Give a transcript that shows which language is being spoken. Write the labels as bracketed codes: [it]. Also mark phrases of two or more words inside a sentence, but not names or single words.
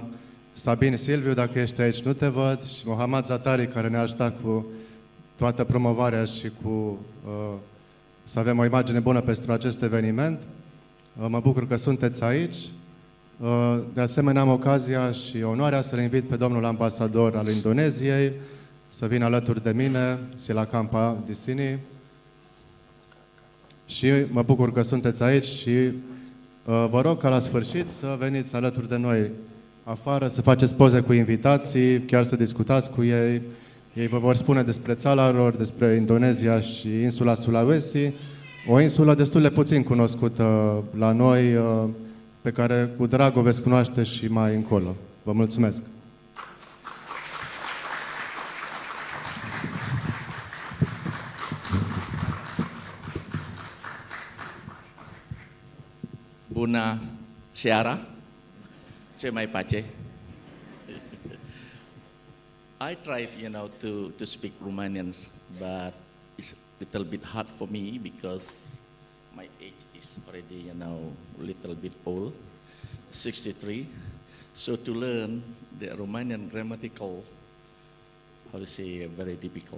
[ro] Sabin Silviu, dacă ești aici, nu te văd, și Mohamed Zatari, care ne-a ajutat cu toată promovarea și cu să avem o imagine bună pentru acest eveniment. Mă bucur că sunteți aici. De asemenea, am ocazia și onoarea să-l invit pe domnul ambasador al Indoneziei să vină alături de mine, [id] Silakampa di sini. [ro] Și mă bucur că sunteți aici și vă rog ca la sfârșit să veniți alături de noi afară, să faceți poze cu invitații, chiar să discutați cu ei. Ei vă vor spune despre țara lor, despre Indonezia și insula Sulawesi, o insulă destul de puțin cunoscută la noi, pe care cu drag o veți cunoaște și mai încolo. Vă mulțumesc! Bună seara! Ce mai face? [en] I tried, to speak Romanian, but it's a little bit hard for me because my age is already, a little bit old, 63. So to learn the Romanian grammatical, how to say, very difficult.